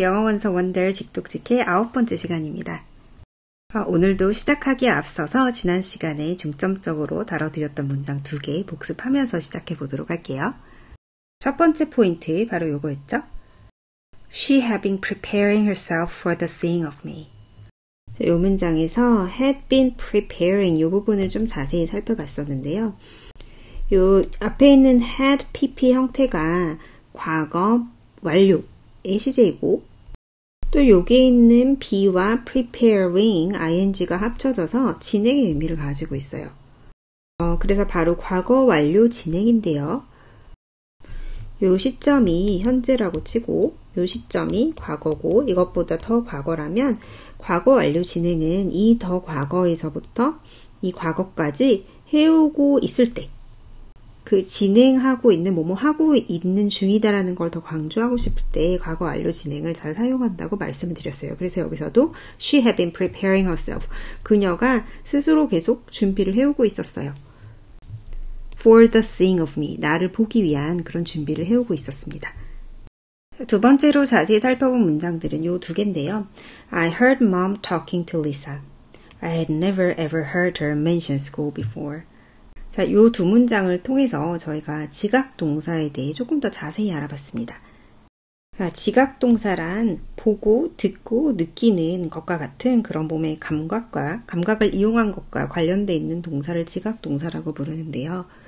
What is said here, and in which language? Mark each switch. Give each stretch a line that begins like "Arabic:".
Korean: 영어원서 원더 직독직의 9번째 시간입니다. 오늘도 시작하기에 앞서서 지난 시간에 중점적으로 다뤄드렸던 문장 2개 복습하면서 시작해 보도록 할게요. 첫 번째 포인트 바로 요거였죠.
English: She had been preparing herself for the seeing of me.
Korean: 이 문장에서
English: had been preparing
Korean: 이 부분을 좀 자세히 살펴봤었는데요. 요 앞에 있는 had pp 형태가 과거 완료의 시제이고 또 여기에 있는 be와 preparing ing가 합쳐져서 진행의 의미를 가지고 있어요. 그래서 바로 과거 완료 진행인데요. 요 시점이 현재라고 치고 요 시점이 과거고 이것보다 더 과거라면 과거 완료 진행은 이 더 과거에서부터 이 과거까지 해오고 있을 때 그 진행하고 있는 뭐뭐 하고 있는 중이다라는 걸 더 강조하고 싶을 때 과거 완료 진행을 잘 사용한다고 말씀을 드렸어요. 그래서 여기서도
English: she had been preparing herself.
Korean: 그녀가 스스로 계속 준비를 해오고 있었어요.
English: For the seeing of me.
Korean: 나를 보기 위한 그런 준비를 해오고 있었습니다. 두 번째로 자세히 살펴본 문장들은 요 두 개인데요.
English: I heard mom talking to Lisa. I had never ever heard her mention school before.
Korean: 자, 요 두 문장을 통해서 저희가 지각동사에 대해 조금 더 자세히 알아봤습니다. 지각동사란 보고, 듣고, 느끼는 것과 같은 그런 몸의 감각을 이용한 것과 관련되어 있는 동사를 지각동사라고 부르는데요.